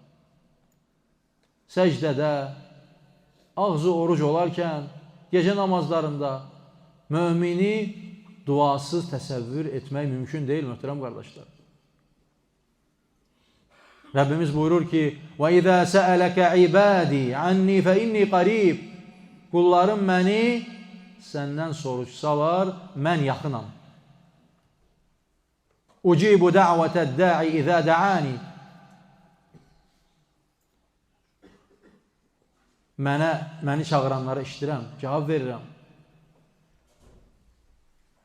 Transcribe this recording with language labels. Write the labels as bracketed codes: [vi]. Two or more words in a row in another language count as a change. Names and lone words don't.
[az] Səcdədə, ağzı oruc olarkən, gecə namazlarında mömini duasız təsəvvür etmək mümkün deyil, möhtərəm qardaşlar. Rəbbimiz buyurur ki, [ar] وَإِذَا سَأَلَكَ عِبَادِي عَنِّي فَإِنِّي قَرِيبٌ. [az] Qullarım məni səndən soruşsalar, mən yaxınam. [ar] أجيب دعوة الداع إذا دعان. [az] Məni çağıranlara işitirəm, cavab verirəm.